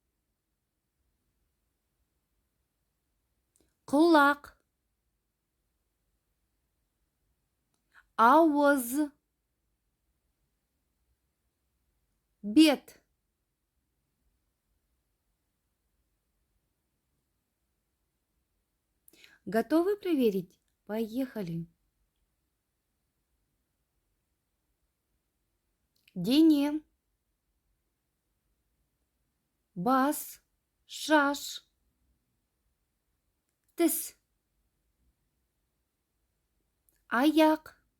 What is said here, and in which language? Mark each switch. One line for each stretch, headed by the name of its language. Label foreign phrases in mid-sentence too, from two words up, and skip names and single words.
Kazakh: құлақ, ауыз, бет.
Russian: Готовы проверить? Поехали.
Kazakh: Дене, бас, шаш, тіс, аяқ,